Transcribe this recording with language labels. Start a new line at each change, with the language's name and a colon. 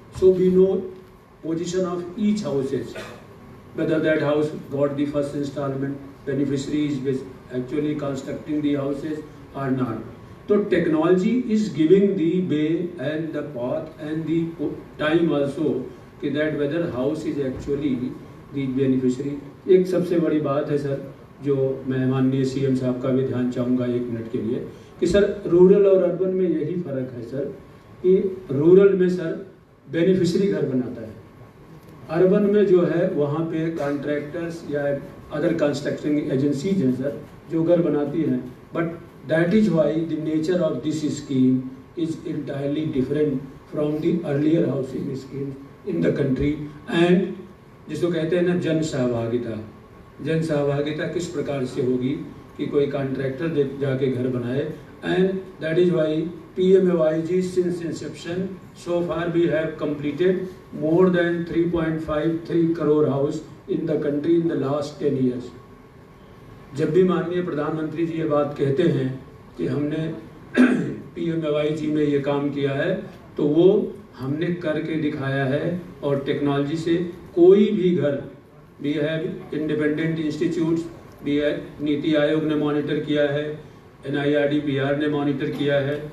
English: So we know position of each houses, whether that house got the first installment, beneficiaries is actually constructing the houses or not. So technology is giving the way and the path and the time also that whether house is actually the beneficiary.
Hindi: एक सबसे बड़ी बात है sir, जो मैं माननीय CM साहब का भी ध्यान चाहूँगा 1 मिनट के लिए, कि सर रूरल और अर्बन में यही फ़र्क है सर, कि रूरल में सर बेनिफिशरी घर बनाता है, अर्बन में जो है वहाँ पे कॉन्ट्रैक्टर्स या अदर कंस्ट्रक्शन एजेंसीज हैं सर जो घर बनाती हैं।
English: But that is why the nature of this scheme is entirely different from the earlier housing scheme in the country.
Hindi: And जिसको कहते हैं ना जन सहभागिता, जन सहभागिता किस प्रकार से होगी कि कोई कॉन्ट्रैक्टर जाके घर बनाए।
English: And that is why PMAYG since inception so far we have completed more than 3.53 crore house in the country in the last 10 years।
Hindi: जब भी माननीय प्रधानमंत्री जी ये बात कहते हैं कि हमने PMAYG में ये काम किया है, तो वो हमने करके दिखाया है। और टेक्नोलॉजी से कोई भी घर,
English: we have independent institutes,
Hindi: we NITI Aayog ने मॉनिटर किया है, NIRDPR ने मॉनिटर किया है।